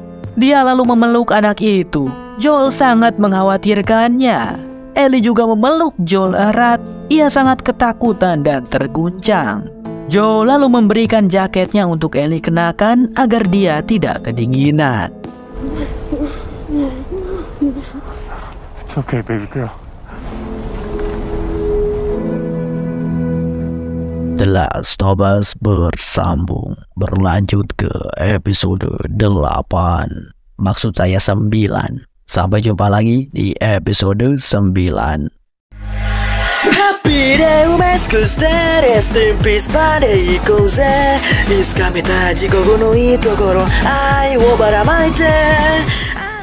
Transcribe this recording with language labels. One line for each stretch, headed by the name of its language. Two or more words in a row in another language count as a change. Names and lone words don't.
Indonesian: Dia lalu memeluk anak itu. Joel sangat mengkhawatirkannya. Ellie juga memeluk Joel erat. Ia sangat ketakutan dan terguncang. Joel lalu memberikan jaketnya untuk Ellie kenakan agar dia tidak kedinginan.
English: It's okay, baby girl.
Indonesian: The Last of Us bersambung, berlanjut ke episode 8. Maksud saya 9. Sampai jumpa lagi di episode 9.
English: Happy day
Japanese: 埋少しでレストインピースまで行こうぜ。いつか見たい地獄のいいところ愛をばらまいて